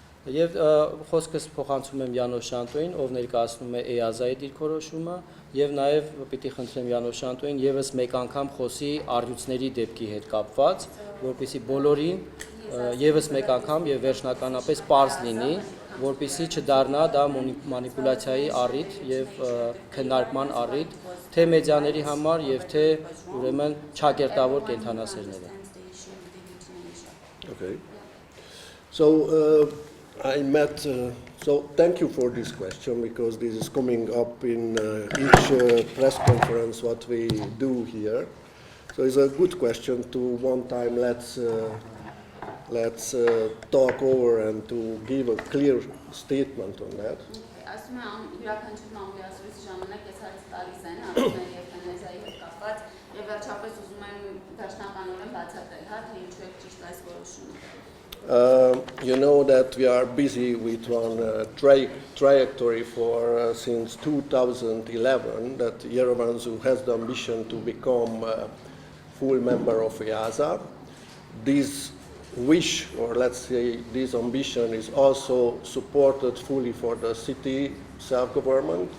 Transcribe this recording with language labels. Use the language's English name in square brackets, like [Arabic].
[Armenian] Եվ խոսքս փոխանցում եմ Յանոշ Շանտոին, ով ներկայացնում է EASA-ի դիրքորոշումը, եւ նաեւ պիտի խնդրեմ Յանոշ Շանտոին եւս մեկ անգամ խոսի առյուծների դեպքի հետ կապված, որպեսզի բոլորին եւս մեկ անգամ եւ վերջնականապես պարզ լինի, որպեսզի չդառնա դա մանիպուլյացիայի առիթ եւ քննարկման առիթ թե մեդիաների համար եւ թե ուրեմն չակերտավոր կենդանասերների։ [English] Okay. So I met, so thank you for this question, because this is coming up in each press conference what we do here. So it's a good question to one time let's talk over and to give a clear statement on that. [Armenian] Ասում եմ յուրաքանչյուր մամուլի ասուլիսի ժամանակ ես հարց տալիս են Armenian եւ Քանեզայի հետ կապված եւ վերջապես ուզում եմ վերջնականորեն բացատրել, հա, թե ինչու է ճիշտ այս որոշումը։ [English] You know that we are busy with one trajectory for since 2011 that Yerevan Zoo has the ambition to become a full member of EASA. This wish, or let's say this ambition, is also supported fully for the city self-government.